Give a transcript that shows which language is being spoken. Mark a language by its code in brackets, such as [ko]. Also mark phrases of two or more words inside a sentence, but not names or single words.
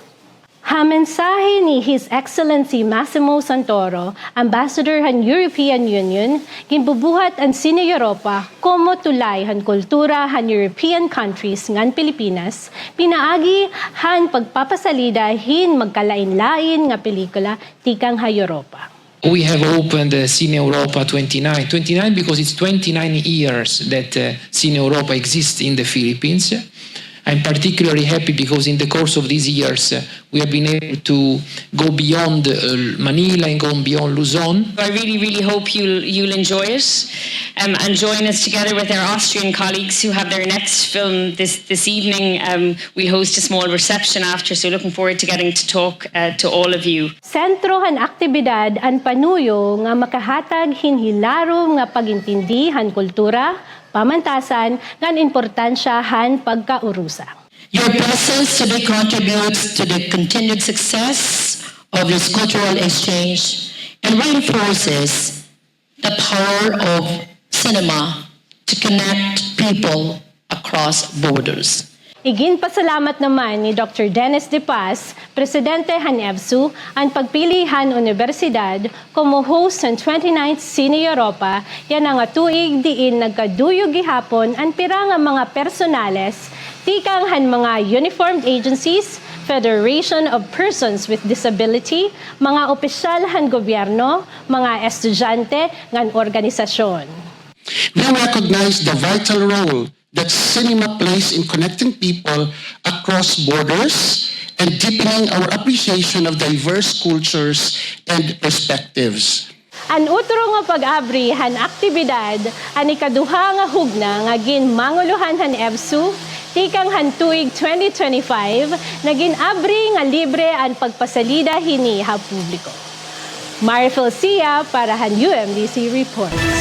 [war] Ha mensahe ni His Excellency Massimo Santoro, Ambassador han European Union, ginbubuhat ang Cine Europa como tulay han kultura han [en] European countries [war] ngan Pilipinas, pinaagi han pagpapasalida hin magkalain-lain nga pelikula tikang ha Europa. [en] We have opened Cine Europa 29 because it's 29 years that Cine Europa exists in the Philippines. I'm particularly happy because in the course of these years, we have been able to go beyond Manila and go beyond Luzon. I really hope you'll enjoy it and join us together with our Austrian colleagues who have their next film this evening. We'll host a small reception after, so looking forward to getting to talk to all of you. [war] Sentro han aktibidad an panuyo nga makahatag hinhilarom nga pagintindi han kultura, pamantasan ngan importansya han pagkaurusa. [en] Your presence today contributes to the continued success of this cultural exchange and reinforces the power of cinema to connect people across borders. [war] Iginpasalamat naman ni Dr. Dennis De Paz, Presidente han EBSU, ang pagpilihan Universidad como host ng 29th Cine Europa, yan ang tuig diin nagkaduyo gihapon ang pirang mga personales, tikang han mga [en] uniformed agencies, [war] Federation of Persons with Disability, mga opisyal han gobyerno, mga estudyante ngan organisasyon. [en] We recognize the vital role that cinema plays in connecting people across borders and deepening our appreciation of diverse cultures and perspectives. [war] An utro nga pag-abri han aktibidad an ikaduha nga hugna nga ginmanguluhan han EBSU tikang han tuig 2025 naging abri nga libre an pagpasalida hini ha publiko. Marifel Sia para han UMDC Reports.